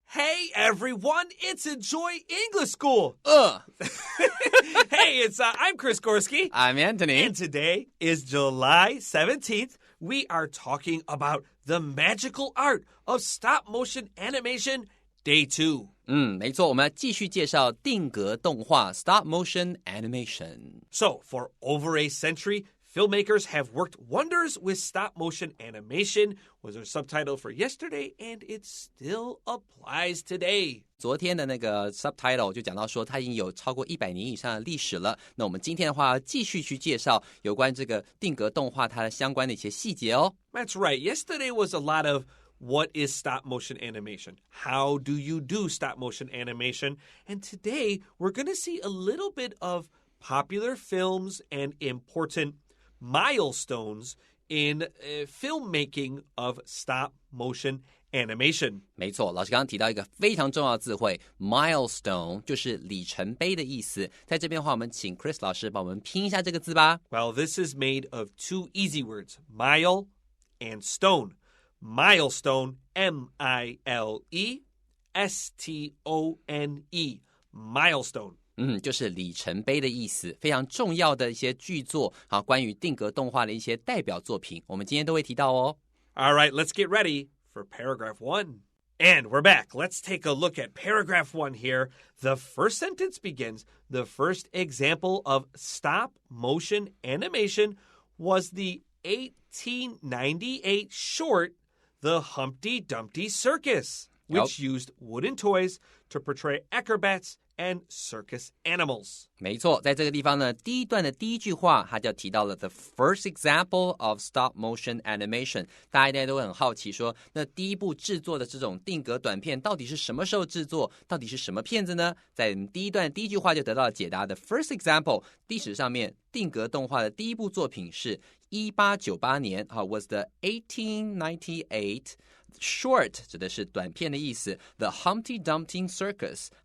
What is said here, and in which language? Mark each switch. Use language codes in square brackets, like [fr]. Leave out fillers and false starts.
[en] Hey, everyone, it's Enjoy English School. Hey, I'm Chris Gorski. I'm Antony. And today is July 17th. We are talking about the magical art of stop-motion animation, Day 2. [zh] 没错，我们要继续介绍定格动画 [en] stop motion animation. So, for over a century, filmmakers have worked wonders with stop-motion animation, was our subtitle for yesterday, and it still applies today. [zh] 昨天的那个 subtitle 就讲到说它已经有超过100年以上的历史了。那我们今天的话要继续去介绍有关这个定格动画它的相关的一些细节哦。 [en] That's right. Yesterday was a lot of what is stop-motion animation? How do you do stop-motion animation? And today we're going to see a little bit of popular films and important milestones in filmmaking of stop-motion animation. [zh] 没错，老师刚刚提到一个非常重要的字汇 milestone 就是里程碑的意思。在这边的话，我们请 Chris 老师帮我们拼一下这个字吧。 [en] Well, this is made of two easy words, mile and stone. Milestone, M-I-L-E-S-T-O-N-E, milestone. [zh] 就是里程碑的意思，非常重要的一些剧作，好，关于定格动画的一些代表作品，我们今天都会提到哦。 [en] All right, let's get ready for paragraph 1. And we're back. Let's take a look at paragraph 1 here. The first sentence begins, the first example of stop-motion animation was the 1898 short, The Humpty Dumpty Circus, which used wooden toys to portray acrobats and circus animals. [zh] 没错，在这个地方呢，第一段的第一句话，它就提到了 [en] the first example of stop motion animation。 [zh] 大家应该都很好奇说，那第一部制作的这种定格短片到底是什么时候制作？到底是什么片子呢？在第一段第一句话就得到了解答。 [en] The first example， [zh] 历史上面定格动画的第一部作品是1898年 [en] was the 1898 short [zh] 指的是短片的意思 The Humpty Dumpty Circus